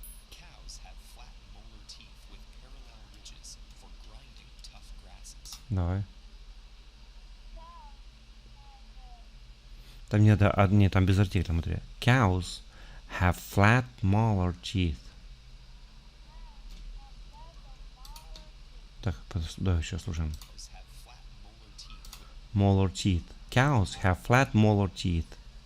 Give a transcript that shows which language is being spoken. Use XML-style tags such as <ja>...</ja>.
<en>Cows have flat molar teeth with parallel ridges for grinding tough grasses.</en> <ru>Давай. Там нет, нет, там без артикля, смотри.</ru> <en>Cows have flat molar teeth.</en> <ru>Так, да, сейчас слушаем.</ru> <en>Cows have flat molar teeth with Molar teeth. Cows have flat molar teeth.</en>